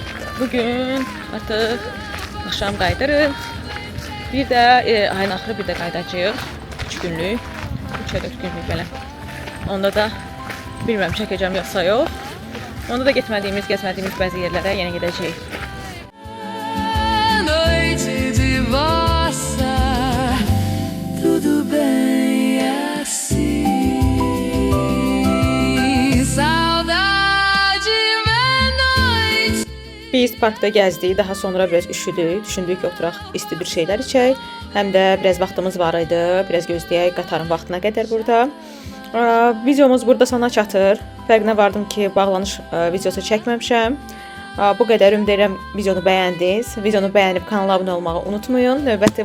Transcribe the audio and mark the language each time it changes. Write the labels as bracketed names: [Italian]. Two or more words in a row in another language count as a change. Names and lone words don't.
[Azerbaijani] Bugün artıq axşam qayıdırıq. Bir də ayın axırı bir də qayıdacağıq. 3 günlük, 3-4 günlük belə. Onda da bilmirəm çəkəcəm yoxsa yox. Onda da getmədiyimiz, gəzmədiyimiz bəzi yerlərə yenə gedəcəyik. [Portuguese] Noite de bossa, tudo bem assim. Saudade noite. [Azerbaijani] Biz parkda gəzdik, daha sonra biraz üşüdük. Düşündük ki, oturaq isti bir şeylər içək. Həm də biraz vaxtımız var idi. Biraz gözləyək qatarın vaxtına qədər burada. Videomuz burada sona çatır. Fərqinə vardım ki, bağlanış videosu çəkməmişəm. Bu qədər ümid edirəm videonu bəyəndiniz. Videonu bəyənib kanala abunə olmağı unutmayın.